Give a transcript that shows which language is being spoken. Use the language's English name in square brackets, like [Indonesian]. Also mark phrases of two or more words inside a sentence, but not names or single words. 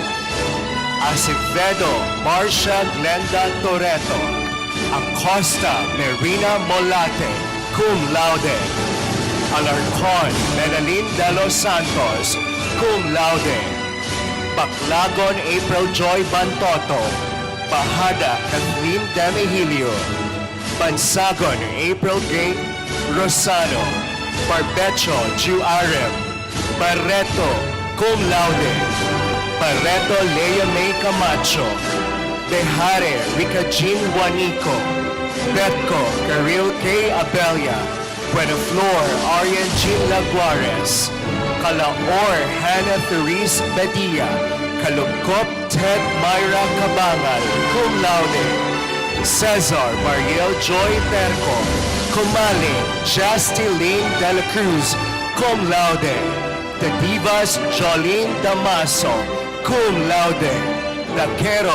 [English] Acevedo Marcia Glenda Toretto, Acosta Marina Molate, [Latin] cum laude, [English] Alarcon Medellin de los Santos, [Latin] cum laude, [English] Baclagon April Joy Bantoto, Bahada Kathleen Demihilio, Bansagon April Gay Rosano, Barbecho Ju Arem, Barreto [Latin] cum laude, [English] Barreto Lea May Camacho, Behare Rica Jean Juanico, Betco Caril K. Abelia, Buenaflor Arian Jean Laguares, Calaor Hannah Therese Badia, Kalugkop Ted Myra Cabangal, [Latin] cum laude, [English] Cesar Mariel Joy Terco, Kumali Jastiline de la Cruz, [Latin] cum laude, [English] The Divas Jolene Damaso, [Latin] cum laude, [English] Daquero